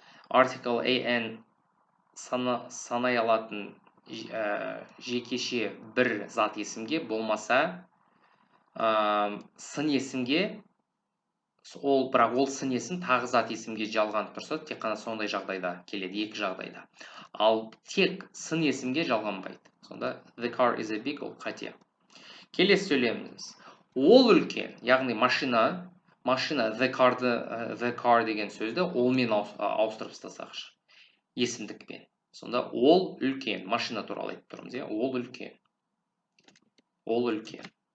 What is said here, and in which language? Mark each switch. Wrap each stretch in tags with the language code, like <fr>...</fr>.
<kk>Article an санай алатын жекеше бір зат есімге болмаса, сын есімге, бірақ ол сын есім тағы зат есімге жалғанып тұрса, тек қана сондай жағдайда келеді, екі жағдайда. Ал тек сын есімге жалғанбайды. Сонда</kk> <en>the car is a big,</en> <kk>ол қате. Келесі сөйлеміміз. Ол үлкен, яғни машина the car деген сөзді олмен ауыстырып тастасақшы, есімдікпен. Сонда ол үлкен, машина туралы айтып тұрмыз, ол үлкен. Ол үлкен.</kk>